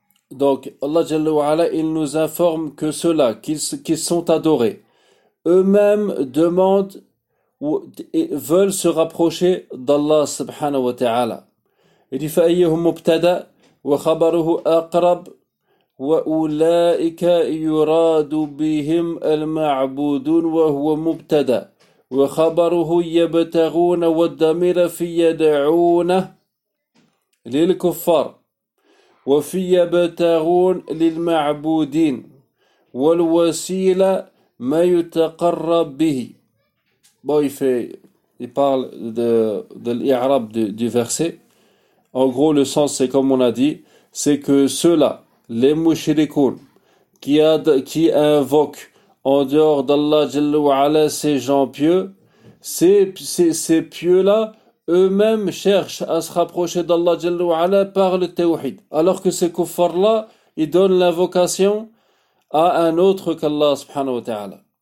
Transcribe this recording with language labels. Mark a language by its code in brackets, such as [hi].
[fr] Donc Allah جل وعلا il nous informe que ceux-là qui sont adorés eux-mêmes demandent ou veulent se rapprocher d'Allah سبحانه وتعالى. Il dit [ar] في أيهم مبتدا وخبره أقرب وأولئك يراد بهم المعبودون وهو مبتدأ وخبره يبتغون والضمير في يدعون للكفار وفي يبتغون للمعبودين والوسيلة ما يتقرب به. [fr] Bon, il parle de l'Irab du verset. En gros, le sens, c'est comme on a dit, c'est que ceux-là, les mouchriquins qui invoquent en dehors d'Allah Jalla ala ces gens pieux, ces pieux-là eux-mêmes cherchent à se rapprocher d'Allah Jalla ala par le tawhid, alors que ces kuffars-là ils donnent l'invocation à un autre qu'Allah subhanahu wa ta'ala.